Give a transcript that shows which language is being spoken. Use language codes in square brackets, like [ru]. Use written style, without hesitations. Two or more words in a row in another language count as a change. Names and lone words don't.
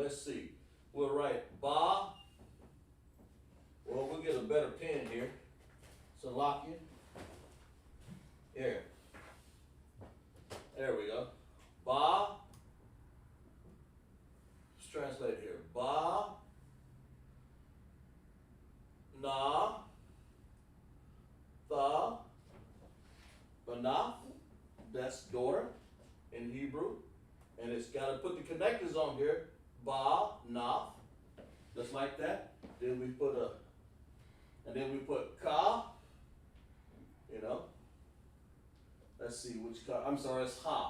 [en] Let's see. We'll write Ba. Well, we'll get a better pen here. Salakia. Here. There we go. Ba. Let's translate it here. Ba. Na. Tha. Banath. That's daughter in Hebrew. And it's got to put the connectors on here. Ba, Nath. Just like that. Then we put Ka. Let's see which Ka. I'm sorry, it's Ha.